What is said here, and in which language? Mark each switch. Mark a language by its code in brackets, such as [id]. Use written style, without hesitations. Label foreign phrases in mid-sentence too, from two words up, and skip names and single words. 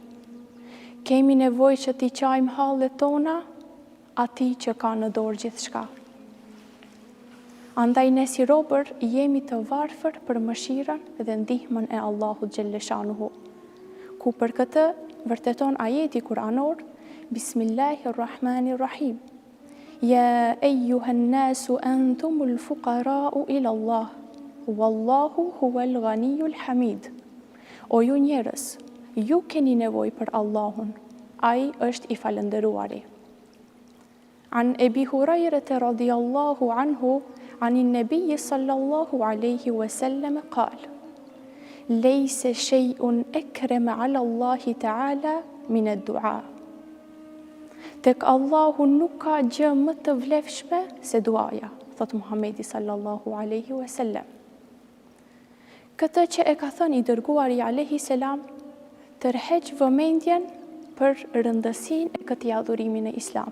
[sq] Kemi nevojë që t'i qajmë hallet tona atij që ka në dorë gjithçka. Andaj ne si robër jemi të varfër për mëshirën dhe ndihmën e Allahut xhelleshanuhu, ku për këtë vërteton ajeti kuranor: [ar] Bismillahirrahmanirrahim. يا أيها الناس أنتم الفقراء إلى الله، والله هو الغني الحميد. [sq] O ju njerëz, ju keni nevojë për Allahun, ai është I falëndëruari. [ar] عن أبي هريرة رضي الله عنه عن النبي صلى الله عليه وسلم قال: ليس شيء أكرم على الله تعالى من الدعاء. [sq] Tek Allahu nuk ka gjë më të vlefshme se duaja, thot Muhamedi [ar] صلى الله عليه وسلم. [sq] Këtë që e ka thënë I dërguari [ar] عليه السلام [sq] tërheq vëmendjen për rëndësinë e këtij adhurimi në Islam.